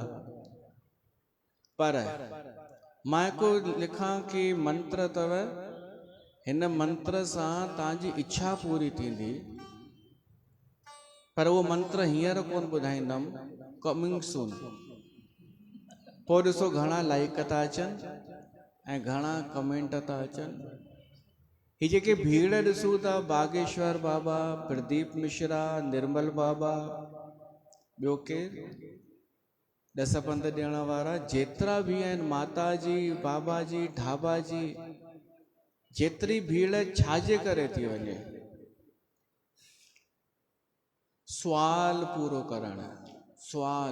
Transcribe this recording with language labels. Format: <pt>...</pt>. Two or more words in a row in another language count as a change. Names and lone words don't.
<sd>पर मां हिकु लिखां कि मंत्र अथव, हिन मंत्र सां तव्हांजी इच्छा पूरी थींदी, पर उहो मंत्र हींअर कोन ॿुधाईंदमि,</sd> <en>coming soon.</en> <sd>पोइ ॾिसो घणा लाइक था अचनि ऐं घणा कमेंट था अचनि। ही जेके भीड़ ॾिसूं था, बागेश्वर बाबा, प्रदीप मिश्रा, निर्मल बाबा, ॿियो केरु, 10 पंध ॾियण वारा जेतिरा बि आहिनि, माता जी, बाबा जी, ढाबा जी, जेतिरी भीड़ छाजे करे थी वञे? सुवाल पूरो करणु, सुवाल।</sd>